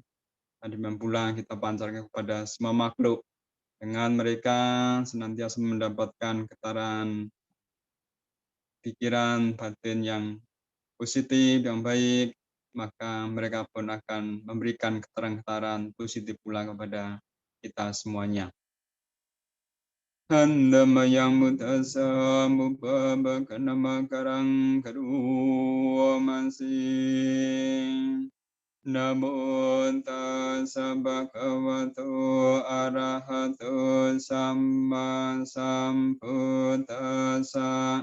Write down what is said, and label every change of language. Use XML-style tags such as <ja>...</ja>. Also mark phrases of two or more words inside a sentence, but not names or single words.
<id>Tadi pula kita pancarkan kepada semua makhluk dengan mereka senantiasa mendapatkan getaran pikiran batin yang positif, yang baik, maka mereka pun akan memberikan getaran-getaran positif pula kepada kita semuanya. Handamayang mutasa mubabakanamakarang karuwamasing.</id> <pi>Namo tassa bhagavato arahato samma sambuddhassa.</pi>